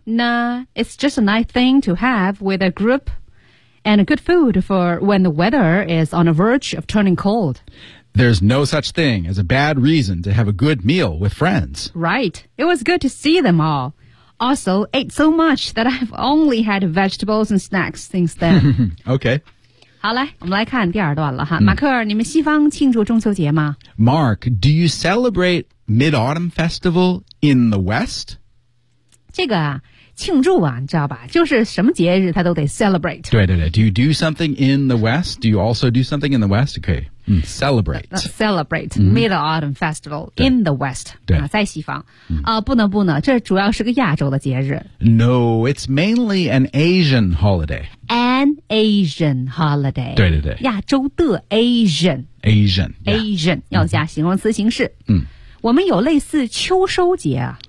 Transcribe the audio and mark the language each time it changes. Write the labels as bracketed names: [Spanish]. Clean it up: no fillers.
[English] Nah, it's just a nice thing to have with a group and a good food for when the weather is on the verge of turning cold. There's no such thing as a bad reason to have a good meal with friends. Right. It was good to see them all. Also, ate so much that I've only had vegetables and snacks since then. Okay. [Chinese] 好嘞，我们来看第二段了哈。马克尔，你们西方庆祝中秋节吗？ [English] Mark, do you celebrate Mid-Autumn Festival in the West? [Chinese] 这个啊，庆祝啊，你知道吧，就是什么节日他都得 celebrate。对对对， [English] do you do something in the West? Do you also do something in the West? Okay. Celebrate Mid-Autumn Festival in the West. [Chinese] 对、在西方、不能不能，这主要是个亚洲的节日。 [English] No, it's mainly an Asian holiday. An Asian holiday. [Chinese] 对对对，亚洲的 Asian. [English] Asian、 Asian、 yeah. [Chinese] 要加形容词形式、我们有类似秋收节、